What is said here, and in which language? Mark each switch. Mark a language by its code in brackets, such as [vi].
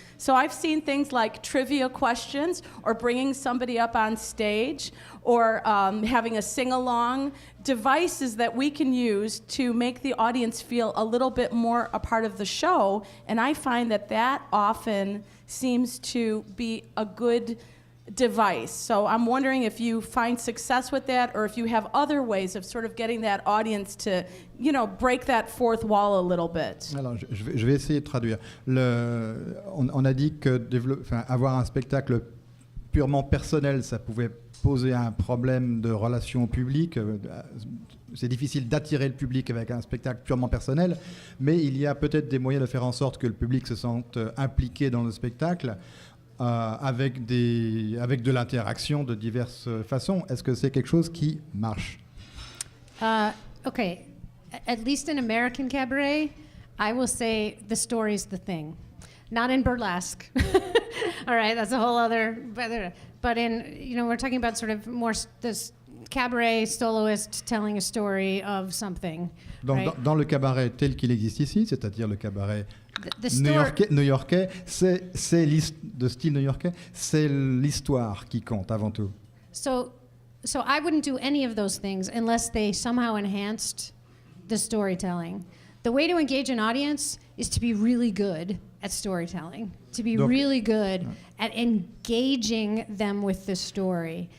[en] So I've seen things like trivia questions or bringing somebody up on stage or having a sing-along, devices that we can use to make the audience feel a little bit more a part of the show. And I find that often seems to be a good device. So I'm wondering if you find success with that or if you have other ways of sort of getting that audience to, break that fourth wall a little bit. [fr] Alors, je vais essayer de traduire. On a dit que avoir un spectacle purement personnel, ça pouvait poser un problème de relation au public. C'est difficile d'attirer le public avec un spectacle purement personnel, mais il y a peut-être des moyens de faire en sorte que le public se sente impliqué dans le spectacle avec de l'interaction de diverses façons. Est-ce que c'est quelque chose qui marche? [en] Okay, at least in American cabaret, I will say the story's the thing. Not in burlesque. All right, that's a whole other. But in, we're talking about sort of more this cabaret soloist telling a story of something. [fr] Dans le cabaret tel qu'il existe ici, c'est-à-dire le cabaret [en] the [fr] new-yorkais, c'est de style new-yorkais, c'est l'histoire qui compte avant tout. [en] So I wouldn't do any of those things unless they somehow enhanced the storytelling. The way to engage an audience is to be really good at storytelling, to be really good at engaging them with the story.